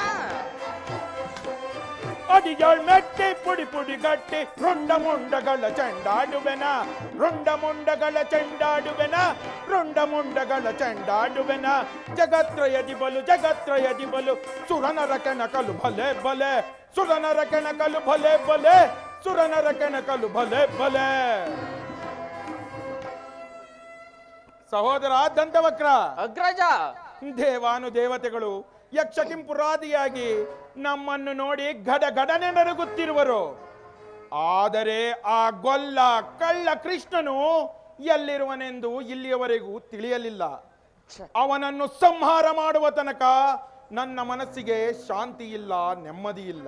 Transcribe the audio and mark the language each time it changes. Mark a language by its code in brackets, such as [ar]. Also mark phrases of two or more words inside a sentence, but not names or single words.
[kn] ಅಡಿಯಾಳ್ ಮೆಟ್ಟೆ ಪುಡಿ ಪುಡಿ ಗಟ್ಟಿ ರುಂಡ ಮುಂಡಗಳ ಚೆಂಡಾಡುವೆನ ರುಂಡ ಮುಂಡಗಳ ಚೆಂಡಾಡುವೆನ ರುಂಡ ಮುಂಡಗಳ ಚೆಂಡಾಡುವೆನ ಜಗತ್ರಯದಿ ಬಲು ಸುರನರ ಕೆಣಕಲು ಭಲೆ ಭಲೆ ಸುರನರ ಕೆಣಕಲು ಭಲೆ ಭಲೆ ಸುರನರ ಕೆಣಕಲು ಭಲೆ ಭಲೆ ಸಹೋದರ ದಂತವಕ್ರ ಅಗ್ರಜ ದೇವಾನು ದೇವತೆಗಳು ಯಕ್ಷ ಕಿಂಪುರಾದಿಯಾಗಿ ನಮ್ಮನ್ನು ನೋಡಿ ಗಡಗಡನೆ ನಡುಗುತ್ತಿರುವರು. ಆದರೆ ಆ ಗೊಲ್ಲ ಕಳ್ಳ ಕೃಷ್ಣನು ಎಲ್ಲಿರುವನೆಂದು ಇಲ್ಲಿಯವರೆಗೂ ತಿಳಿಯಲಿಲ್ಲ. ಅವನನ್ನು ಸಂಹಾರ ಮಾಡುವ ತನಕ ನನ್ನ ಮನಸ್ಸಿಗೆ ಶಾಂತಿ ಇಲ್ಲ, ನೆಮ್ಮದಿ ಇಲ್ಲ.